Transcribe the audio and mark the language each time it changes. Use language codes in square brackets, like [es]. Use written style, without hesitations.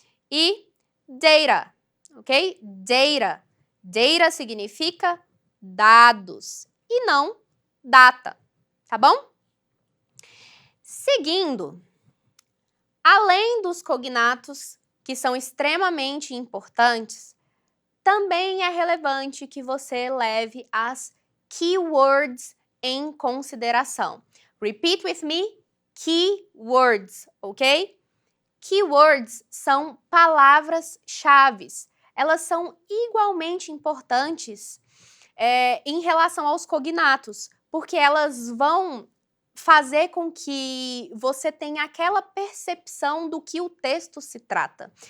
[pt] E data, ok? Data, data significa dados e não data, tá bom? Seguindo, além dos cognatos, que são extremamente importantes, também é relevante que você leve as keywords em consideração. [en] Repeat with me, keywords, ok? [pt] Keywords são palavras-chave. Elas são igualmente importantes em relação aos cognatos, porque elas vão fazer com que você tenha aquela percepção do que o texto se trata.